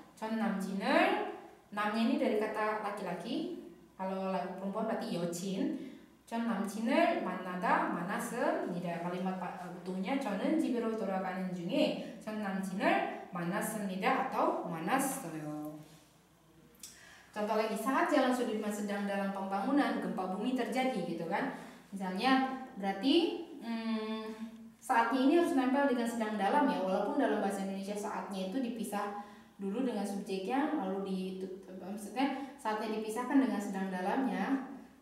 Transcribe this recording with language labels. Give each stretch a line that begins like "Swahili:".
Korean: Jon namcin을,
Indonesian: namnya ini dari kata laki-laki, kalau perempuan berarti yocin.
Korean: 전 남친을 만나다 만났습니다.
Indonesian: kalimat utuhnya
Korean: 저는 집으로 돌아가는 중에 전 남친을 만났습니다 atau 만났어요.
Indonesian: Contoh lagi, saat Jalan Sudirman sedang dalam pembangunan, gempa bumi terjadi gitu kan. Misalnya berarti saatnya ini harus nempel dengan sedang dalam ya, walaupun dalam bahasa Indonesia saatnya itu dipisah dulu dengan subjeknya, lalu maksudnya saatnya dipisahkan dengan sedang dalamnya.